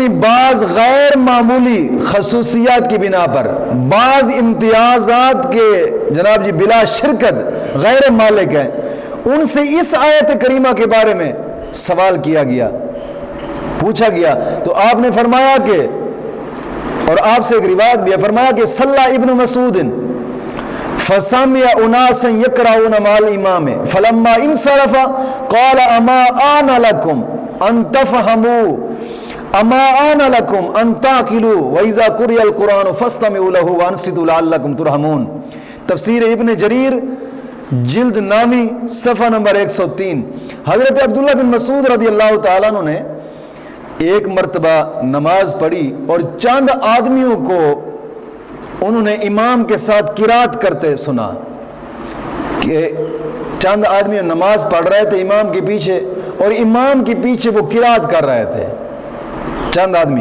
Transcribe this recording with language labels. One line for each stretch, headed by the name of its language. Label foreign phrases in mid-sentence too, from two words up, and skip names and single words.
Urdu: باز غیر معمولی خصوصیات کی بنا پر باز امتیازات کے جناب جی بلا شرکت غیر مالک ہیں، ان سے اس آیت کریمہ کے بارے میں سوال کیا گیا، پوچھا گیا تو آپ نے فرمایا کہ اور آپ سے ایک روایت بھی ہے، فرمایا کہ
Arabic: صلى ابن مسعود فسمع أناسا يقرءون مع الإمام فلما انصرف قال أما آن لكم أن تفقهوا أما آن لكم أن تعقلوا وإذا قرئ القرآن فاستمعوا له وأنصتوا لعلكم ترحمون.
Urdu: تفسیر ابن جریر جلد نامی صفحہ نمبر 103. حضرت عبداللہ بن مسعود رضی اللہ تعالیٰ عنہ نے ایک مرتبہ نماز پڑھی اور چند آدمیوں کو انہوں نے امام کے ساتھ قرات کرتے سنا کہ چند آدمی نماز پڑھ رہے تھے امام کے پیچھے اور امام کے پیچھے وہ قرات کر رہے تھے چند آدمی.